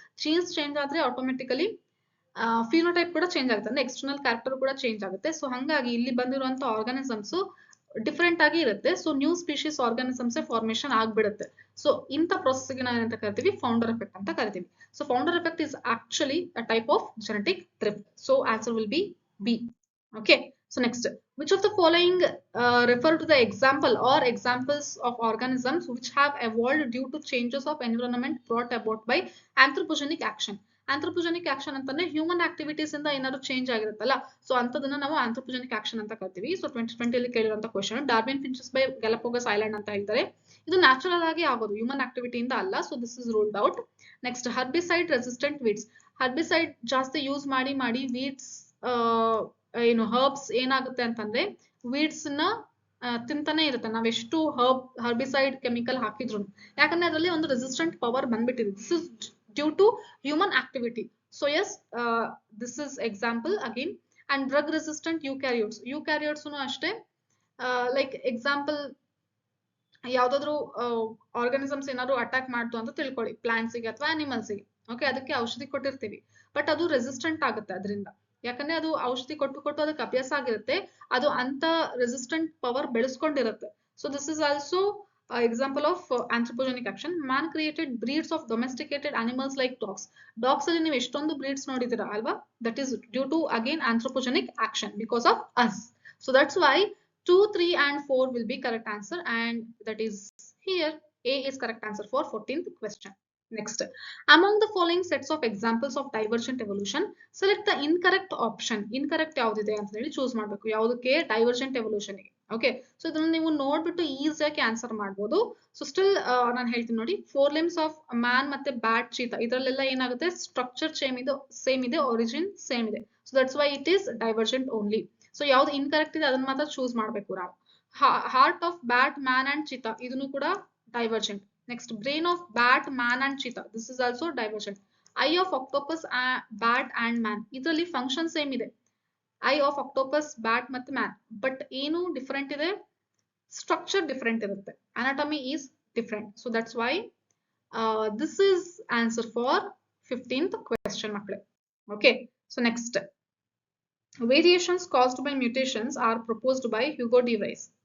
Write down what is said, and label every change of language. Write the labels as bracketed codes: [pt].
[kn] Jeans change ಆದ್ರೆ automatically phenotype ಕೂಡ change ಆಗುತ್ತೆ, ಅಂದ್ರೆ ಎಕ್ಸ್ಟರ್ನಲ್ ಕ್ಯಾರೆಕ್ಟರ್ ಕೂಡ ಚೇಂಜ್ ಆಗುತ್ತೆ. ಸೊ ಹಂಗಾಗಿ ಇಲ್ಲಿ ಬಂದಿರುವಂತ ಆರ್ಗಾನಿಸಮ್ಸ್ ಡಿಫರೆಂಟ್ ಆಗಿ ಇರುತ್ತೆ. So new species organisms formation ಆಗ್ಬಿಡುತ್ತೆ. ಸೊ ಇಂಥ ಪ್ರೊಸೆಸ್ ಗೆ ನಾವು ಏನಂತ ಕರಿತೀವಿ? ಫೌಂಡರ್ ಎಫೆಕ್ಟ್ ಅಂತ ಕರಿತೀವಿ. [en] So founder effect is actually a type of genetic drift. So answer will be B. Okay, so next, which of the following refer to the example or examples of organisms which have evolved due to changes of environment brought about by anthropogenic action? [kn] Anthropogenic action ಅಂತಂದ್ರೆ human activities ಇಂದ ಏನಾದ್ರು change ಆಗಿರುತ್ತಲ್ಲ, so ಅಂತದನ್ನ ನಾವು anthropogenic action ಅಂತ ಕರಿತೀವಿ. So 2020 ಅಲ್ಲಿ ಕೇಳಿರುವಂತ question, Darwin finches by Galapagos island ಅಂತ ಹೇಳ್ತಾರೆ. ಇದು ನ್ಯಾಚುರಲ್ ಆಗಿ ಆಗೋದು, ಹ್ಯೂಮನ್ ಆಕ್ಟಿವಿಟಿಯಿಂದ ಅಲ್ಲ. [en] So this is ruled out. [kn] Next, herbicide resistant weeds. Herbicide ಜಾಸ್ತಿ ಯೂಸ್ ಮಾಡಿ ವೀಡ್ಸ್ ಏನು ಹರ್ಬ್ಸ್ ಏನಾಗುತ್ತೆ ಅಂತಂದ್ರೆ ವೀಡ್ಸ್ ನ ತಿಂತಾನೆ ಇರುತ್ತೆ. ನಾವೆಷ್ಟು ಹರ್ಬಿಸೈಡ್ ಕೆಮಿಕಲ್ ಹಾಕಿದ್ರು, ಯಾಕಂದ್ರೆ ಅದರಲ್ಲಿ ಒಂದು ರೆಸಿಸ್ಟೆಂಟ್ ಪವರ್ ಬಂದ್ಬಿಟ್ಟಿದೆ. [en] This is due to human activity. So yes, this is example again. And drug resistant eukaryotes. [kn] ಯೂಕ್ಯಾರಿಯೋಟ್ಸ್ ಅಷ್ಟೇ, ಲೈಕ್ ಎಕ್ಸಾಂಪಲ್ ಯಾವ್ದಾದ್ರು ಆರ್ಗಾನಿಸಮ್ಸ್ ಏನಾದ್ರು ಅಟ್ಯಾಕ್ ಮಾಡ್ತು ಅಂತ ತಿಳ್ಕೊಳ್ಳಿ, ಪ್ಲಾಂಟ್ಸ್ ಗೆ ಅಥವಾ ಅನಿಮಲ್ಸ್ ಗೆ. ಓಕೆ, ಅದಕ್ಕೆ ಔಷಧಿ ಕೊಟ್ಟಿರ್ತೀವಿ, ಬಟ್ ಅದು ರೆಸಿಸ್ಟೆಂಟ್ ಆಗುತ್ತೆ ಅದರಿಂದ. ಯಾಕಂದ್ರೆ ಅದು ಔಷಧಿ ಕೊಟ್ಟು ಅದಕ್ಕೆ ಅಭ್ಯಾಸ ಆಗಿರುತ್ತೆ, ಅದು ಅಂತ resistant power ಬೆಳೆಸ್ಕೊಂಡಿರುತ್ತೆ. [en] So this is also example of anthropogenic action. Man created breeds of domesticated animals like dogs. [kn] Dogs ಅಲ್ಲಿ ನೀವು ಎಷ್ಟೊಂದು breeds ನೋಡಿದಿರಾ ಅಲ್ವಾ? [en] That is due to again anthropogenic action because of us. So that's why 2, 3 and 4 will be correct answer, and that is here A is correct answer for 14th question. Next, among the following sets of examples of divergent evolution, select the incorrect option. [kn] Incorrect ಯಾವುದಿದೆ ಅಂತ ಹೇಳಿ choose ಮಾಡಬೇಕು. ಯಾವುದಕ್ಕೆ divergent evolution ಗೆ. Okay, so ಇದನ್ನ ನೀವು ನೋಡ್ಬಿಟ್ಟು ಈಸಿಯಾಗಿ ಆನ್ಸರ್ ಮಾಡ್ಬೋದು. ಸೊ ಸ್ಟಿಲ್ ನಾನು ಹೇಳ್ತೀನಿ ನೋಡಿ, 4 limbs ಆಫ್ ಮ್ಯಾನ್ ಮತ್ತೆ ಬ್ಯಾಟ್ ಚೀತಾ ಇದರಲ್ಲೆಲ್ಲ ಏನಾಗುತ್ತೆ, ಸ್ಟ್ರಕ್ಚರ್ ಸೇಮ್ ಇದೆ, ಒರಿಜಿನ್ ಸೇಮ್ ಇದೆ. [en] So that's why it is divergent only. [kn] So ಯಾವ್ದು ಇನ್ಕರೆಕ್ಟ್ ಇದೆ ಅದನ್ನ ಮಾತ್ರ ಚೂಸ್ ಮಾಡಬೇಕು ನಾವು. [en] heart of bat, man and cheetah [kn] ಇದನ್ನು ಕೂಡ [en] Divergent. Next, brain of bat, man and cheetah. This is also divergent. Eye of octopus, bat and man. [kn] ಇದರಲ್ಲಿ function same ಇದೆ. ಐ ಆಫ್ ಆಕ್ಟೋಪಸ್, ಬ್ಯಾಟ್ ಮತ್ತು man. But ಏನು different ಇದೆ, structure different ಇರುತ್ತೆ. [en] Anatomy is different. So that's why this is answer for 15th question ಮಕ್ಕಳೇ. Okay, so next, variations caused by mutations are proposed by Hugo de Vries.